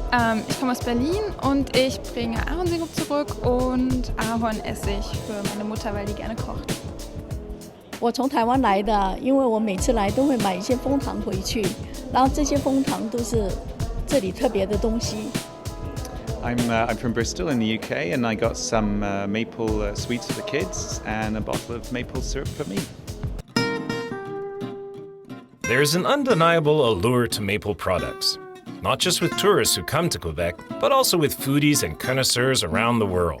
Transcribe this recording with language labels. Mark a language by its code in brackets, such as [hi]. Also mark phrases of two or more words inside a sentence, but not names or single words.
[de] Ich komme aus Berlin und ich bringe Ahornsirup zurück und Ahornessig für meine Mutter, weil die gerne kocht. [zh] 我从台湾来的，因为我每次来都会买一些枫糖回去，然后这些枫糖都是这里特别的东西。 [en] I'm from Bristol in the UK, and I got some maple sweets for the kids and a bottle of maple syrup for me. There's an undeniable allure to maple products, not just with tourists who come to Quebec, but also with foodies and connoisseurs around the world.